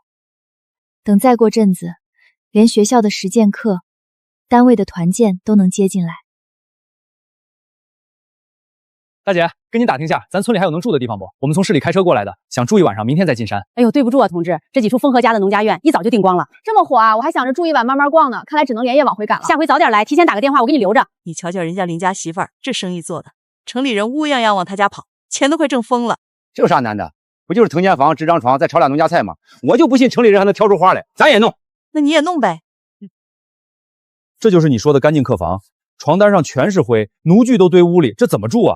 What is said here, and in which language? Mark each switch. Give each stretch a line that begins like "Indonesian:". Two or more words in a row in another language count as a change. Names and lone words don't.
Chinese: 等再過陣子，連學校的實踐課、單位的團建都能接進來。大姐，跟您打聽下，咱村裡還有能住的地方不？我們從市裡開車過來的，想住一晚上，明天再進山。哎呦，對不住啊，同志，這幾處風和家的農家院一早就訂光了。這麼火啊！我還想着住一晚慢慢逛呢，看來只能連夜往回趕了。下回早點來，提前打個電話，我給你留着。你瞧瞧人家林家媳婦兒，這生意做的，城裡人烏泱泱往他家跑，錢都快掙瘋了。這有啥難的？不就是腾間房、支張床，再炒倆農家菜嗎？我就不信城裡人還能挑出花來，咱也弄。那你也弄唄。這就是你說的乾淨客房，床單上全是灰，奴具都堆屋裡，這怎麼住啊？